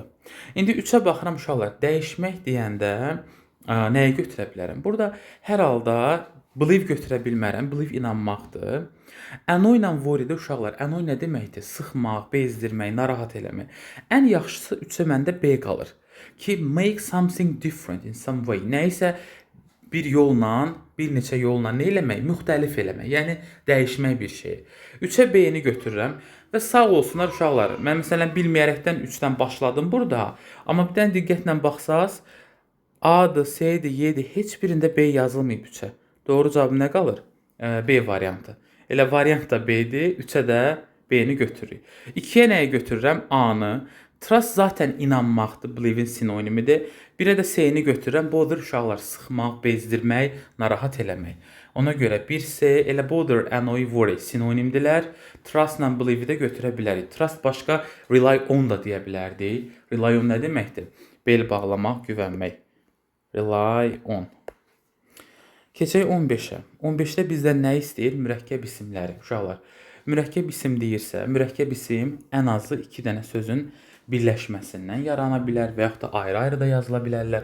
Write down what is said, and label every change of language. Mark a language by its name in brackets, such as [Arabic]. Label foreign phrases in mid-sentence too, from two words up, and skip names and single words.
[Azerbaijani] İndi 3-ə baxıram uşaqlar, dəyişmək deyəndə nəyə götürə bilərəm? Burada hər halda believe götürə bilmərəm, believe inanmaqdır. Annoy ilə worry-də uşaqlar, annoy nə deməkdir? Sıxmaq, bezdirmək, narahat eləmək. Ən yaxşısı 3-ə məndə B qalır ki, [English] make something different in some way. [Azerbaijani] Nəyisə bir yolla, bir neçə yolla nə eləmək? Müxtəlif eləmək, yəni dəyişmək bir şeyi. 3-ə B-ni götürürəm və sağ olsunlar uşaqlar. Mən məsələn bilməyərəkdən 3-dən başladım burada, amma bir dənə diqqətlə baxsaz, A-dır, C-dir, Y-dir, heç birində B yazılmayıb 3-ə. Doğru cavab nə qalır? B variantı. Elə variant da B-dir, 3-ə də B-ni götürürük. 2-yə nəyə götürürəm? A-nı. Trust zaten inanmaqdır, believe-in sinonimidir. Birə də C-ni götürürəm. Bother uşaqlar sıxmaq, bezdirmək, narahat eləmək. Ona görə 1C, elə [English] bother, annoy, worry [Azerbaijani] sinonimdilər. Trust ilə believe-i də götürə bilərik. Trust başqa [English] rely on [Azerbaijani] da deyə bilərdik. [English] Rely on [Azerbaijani] nə deməkdir? Bel bağlamaq, güvənmək. [English] Rely on. [Azerbaijani] Keçək 15-ə. 15-də bizdən nə istəyir? Mürəkkəb isimləri. Uşaqlar, mürəkkəb isim deyirsə, mürəkkəb isim ən azı 2 dənə sözün birləşməsindən yarana bilər və yaxud da ayrı-ayrı da yazıla bilərlər.